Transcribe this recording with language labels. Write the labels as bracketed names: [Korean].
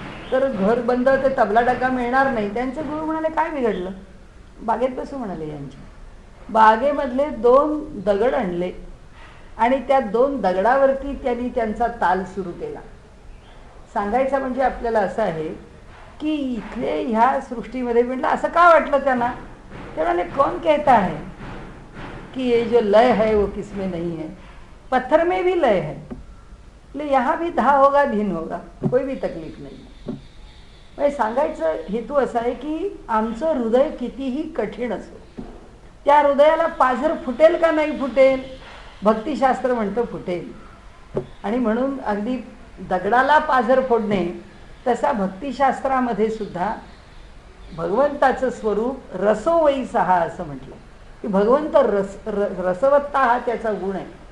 [Marathi] तर घर बंद, ते तबला डग्गा मिळणार नाही. त्यांचे गुरु म्हणाले काय बिघडलं, बागेत बसू म्हणाले. यांच्या बागेमधले 2 दगड आणले आणि त्या 2 दगडावरती त्यांनी त्यांचा ताल सुरू केला. सांगायचं म्हणजे आपल्याला असं आहे की इथले ह्या सृष्टीमध्ये म्हटलं असं का वाटलं त्यांना? ते म्हणाले [Hindi] कौन कहता है कि ये जो लय है वो किसमें नहीं है, पत्थर में भी लय है, इसलिए यहाँ भी धा होगा धीन होगा, कोई भी तकलीफ नहीं. [Marathi] म्हणजे सांगायचं हेतू असा आहे की आमचं हृदय कितीही कठीण असो, त्या हृदयाला पाझर फुटेल का नाही फुटेल? भक्तिशास्त्र म्हणतं फुटेल. आणि म्हणून अगदी दगडाला पाझर फोडणे तसा भक्तिशास्त्रामध्ये सुद्धा भगवंताचं स्वरूप रसो वै सहा असं म्हटलं की भगवंत रसवत्ता हा त्याचा गुण आहे.